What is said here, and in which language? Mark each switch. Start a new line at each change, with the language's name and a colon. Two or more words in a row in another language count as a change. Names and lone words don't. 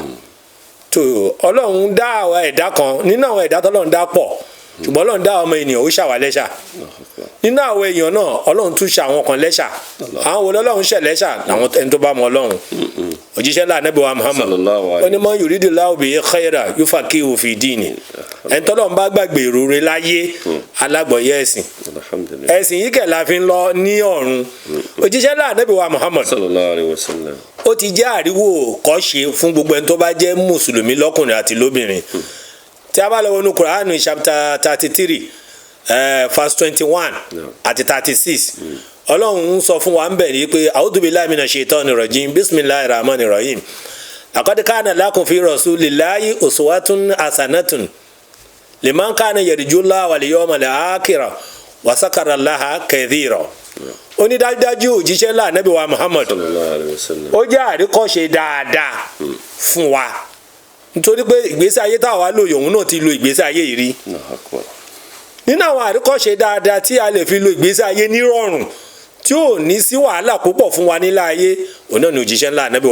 Yoruba: tó Ọlọ́run dá àwọn ẹ̀dá kan nínú àwọn ẹ̀dá tọ́lọ́run dá pọ̀ ṣùgbọ́n Ọlọ́run dá ọmọ ènìyàn ó ṣàwà lẹ́ṣà nínú àwọn èèyàn náà Ọlọ́run tún ṣe àwọn kan lẹ́ṣà àwọn wo lọ́lọ́run ṣẹ̀ lẹ́ṣà àwọn ẹni tó bá mọ Ọlọ́run òjíṣẹ́ ńlá Ànábì wa Muhammad ó ní
Arabic: من يرد الله به خيرا يفقهه في الدين
Yoruba: ẹni tọ́lọ́run bá gbàgbé ìrore láyé alágbọ̀yé ẹ̀sìn ẹ̀sìn yìí kẹ̀ la fi ń lọ ní ọ̀run òjíṣẹ́ ńlá Ànábì wa Muhammad ó ti jẹ́ àríwò kọ́ṣe fún gbogbo ẹni tó bá jẹ́ mùsùlùmí lọ́kùnrin àti lóbìnrin tí a bá lọ wọnú Quran chapter 33 verse 21 àti 36 Ọlọ́run ń sọ fún wa ń bẹ̀ ní pé
Arabic: أعوذ بالله من الشيطان الرجيم بسم الله الرحمن الرحيم لقد كان لكم في رسول الله أسوة حسنة لمن كان يرجو الله واليوم الآخر وذكر الله كثيرا.
Yoruba: ó ní dájúdájú òjíṣẹ́ ńlá Ànábì wa Muhammad ó jẹ́ àríkọ́ṣe dáadáa fún wa nítorí pé ìgbésí ayé táwa lò yòówù náà ti lo ìgbésí ayé yìí rí nínú àwọn àríkọ́ṣe dáadáa tí a lè fi lo ìgbésí ayé nírọ̀rùn tí ò ní sí wàhálà púpọ̀ fún wa nílẹ̀ ayé òun náà ni òjíṣẹ́ ńlá Ànábì